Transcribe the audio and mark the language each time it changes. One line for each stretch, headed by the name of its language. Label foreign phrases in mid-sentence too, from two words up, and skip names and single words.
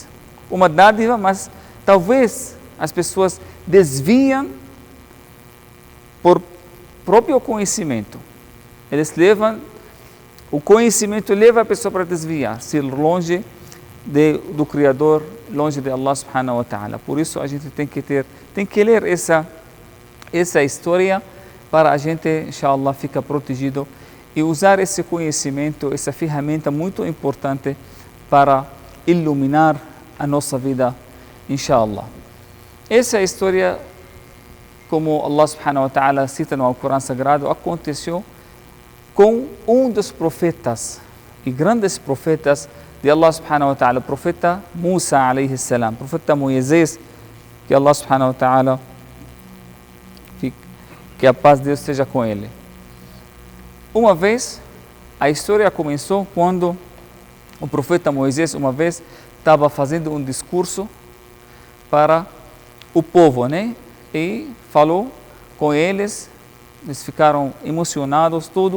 Portuguese: Uma dádiva, mas talvez as pessoas desviam por próprio conhecimento. Eles levam, o conhecimento leva a pessoa para desviar-se longe do Criador, longe de
Arabic: الله سبحانه وتعالى.
Portuguese: Por isso a gente tem que ler essa história para a gente, inshallah, ficar protegido e usar esse conhecimento, essa ferramenta muito importante para iluminar a nossa vida, inshallah. Essa história, como
Arabic: الله سبحانه وتعالى
Portuguese: cita no Alcorão Sagrado, aconteceu com um dos profetas e grandes profetas de
Arabic: الله سبحانه وتعالى,
Portuguese: o profeta Musa
Arabic: عليه السلام,
Portuguese: profeta Moisés, que
Arabic: الله سبحانه وتعالى,
Portuguese: que a paz de Deus esteja com ele. Uma vez, a história começou quando o profeta Moisés, uma vez, estava fazendo um discurso para o povo, né? E falou com eles, eles ficaram emocionados, tudo.